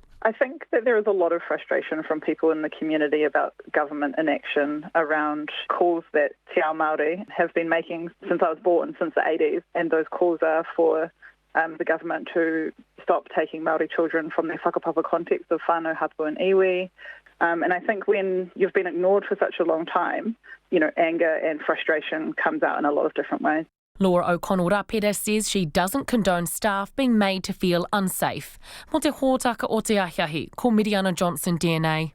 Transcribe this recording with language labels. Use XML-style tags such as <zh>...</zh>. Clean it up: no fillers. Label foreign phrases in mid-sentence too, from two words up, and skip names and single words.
<en>I think that there is a lot of frustration from people in the community about government inaction around calls that Te Ao Māori have been making since I was born, since the 80s, and those calls are for the government to stop taking Māori children from their whakapapa context of</en> <mi>whānau, hapu</mi> <en>and iwi. And I think when you've been ignored for such a long time, anger and frustration comes out in a lot of different ways. Laura O'Connell-Rapera says she doesn't condone staff being made to feel unsafe.</en> <mi>Mo te hōtaka o te ahiahi, ko Meriana Johnsen DNA.</mi>